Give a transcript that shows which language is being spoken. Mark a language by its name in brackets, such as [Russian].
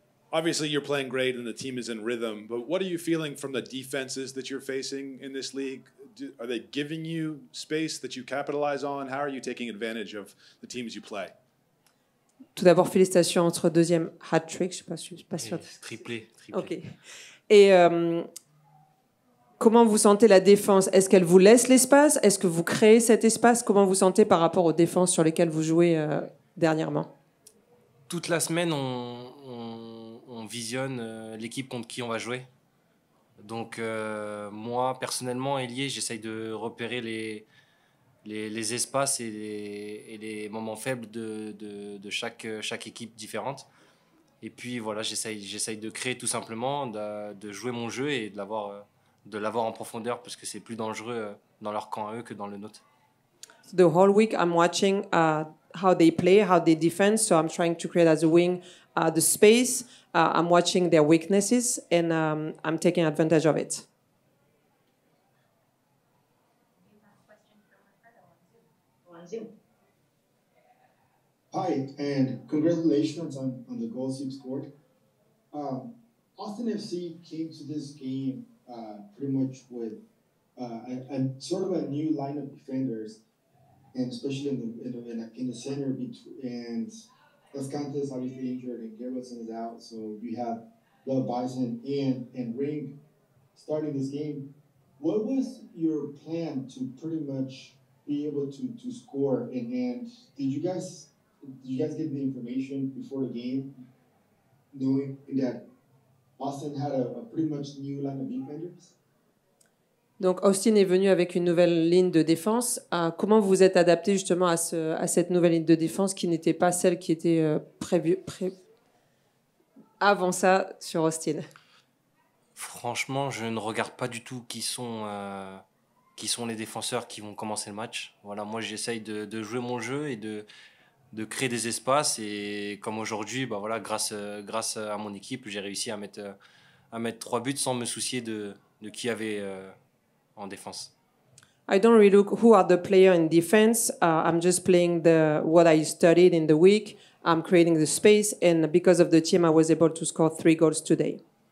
[English] Obviously, you're playing great and the team is in rhythm, but what are you feeling from the defenses that you're facing in this league? Are they giving you space that you capitalize on? How are you taking advantage of the teams you play? [French] Tout d'abord, félicitations pour votre deuxième hat-trick. Je ne suis pas sûre. Triplé. OK. Et comment vous sentez la défense? Est-ce qu'elle vous laisse l'espace? Est-ce que vous créez cet espace? Comment vous sentez par rapport aux défenses sur lesquelles vous jouez dernièrement? Toute la semaine, on visionne l'équipe contre qui on va jouer. Donc moi, personnellement, ailier, j'essaye de repérer les espaces et les moments faibles de chaque équipe différente. Et puis voilà, j'essaye de créer tout simplement, de jouer mon jeu et de l'avoir en profondeur parce que c'est plus dangereux dans leur camp à eux que dans le nôtre. [English] The whole week I'm watching how they play, how they defend. So I'm trying to create as a wing the space. I'm watching their weaknesses, and I'm taking advantage of it. Hi, and congratulations on the goals you've scored. Austin FC came to this game pretty much with a sort of a new line of defenders, and especially in the center and Escantes obviously injured and Gabrielson is out, so you have the Bison and Ring starting this game. What was your plan to pretty much be able to score? And did you guys get the information before the game, knowing that Austin had a pretty much new line of defenders? [French] Donc Austin est venu avec une nouvelle ligne de défense. Comment vous êtes adapté justement à cette nouvelle ligne de défense qui n'était pas celle qui était prévue avant ça sur Austin? Franchement, je ne regarde pas du tout qui sont les défenseurs qui vont commencer le match. Voilà, moi j'essaye de jouer mon jeu et de créer des espaces, et comme aujourd'hui, bah voilà, grâce à mon équipe, j'ai réussi à mettre 3 buts sans me soucier de qui avait en défense. [English] I don't really look who are the player in defense. I'm just playing what I studied in the week. I'm creating the space, and because of the team, I was able to score 3 goals today.